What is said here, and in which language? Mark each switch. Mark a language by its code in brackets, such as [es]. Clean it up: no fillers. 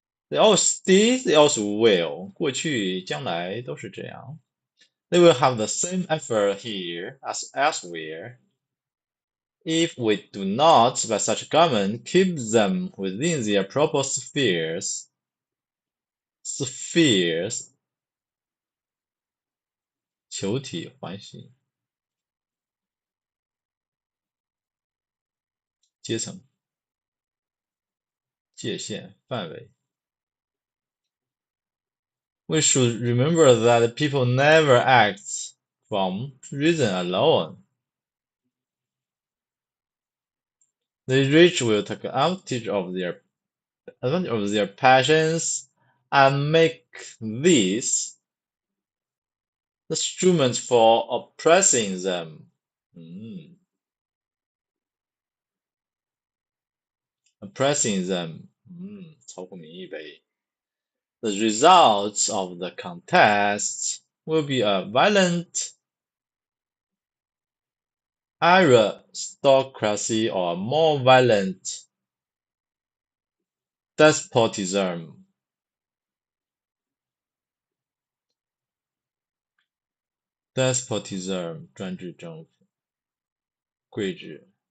[en] They also did, they also will. [zh] 过去、将来都是这样。 [en] They will have the same effort here as elsewhere if we do not, by such government, keep them within their proper spheres. [zh] Spheres 球体环形阶层界限范围。 [en] We should remember that people never act from reason alone. The rich will take advantage of their passions and make these instruments for oppressing them. Oppressing them. [zh] 超过民意呗。 [en] The results of the contest will be a violent aristocracy or a more violent despotism. [zh] Despotism 专制政府，贵族。